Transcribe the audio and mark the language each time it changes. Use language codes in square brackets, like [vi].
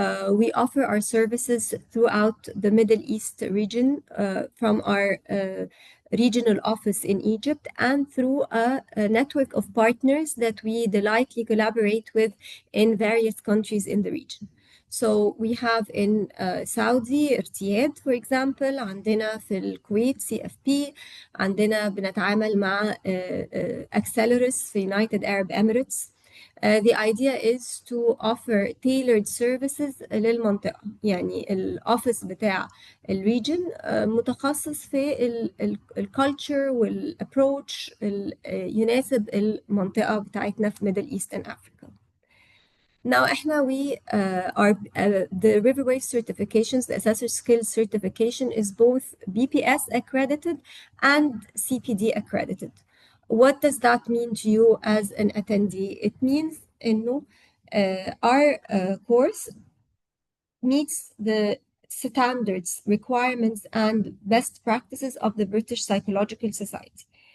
[en] We offer our services throughout the Middle East region from our regional office in Egypt and through a network of partners that we delightfully collaborate with in various countries in the region. So we have in Saudi ارتياد for example. [ar] عندنا في الكويت CFP. عندنا بنتعامل مع Acceleris في United Arab Emirates. [en] The idea is to offer tailored services للمنطقة. [ar] يعني الأوفيس بتاع الريجن متخصص في الكالتشر والابروتش يناسب المنطقة بتاعتنا في Middle East and Africa. [en] Now, we are the Riverway certifications, the Assessor Skills certification is both BPS accredited and CPD accredited. What does that mean to you as an attendee? It means إنه our course meets the standards, requirements, and best practices of the British Psychological Society.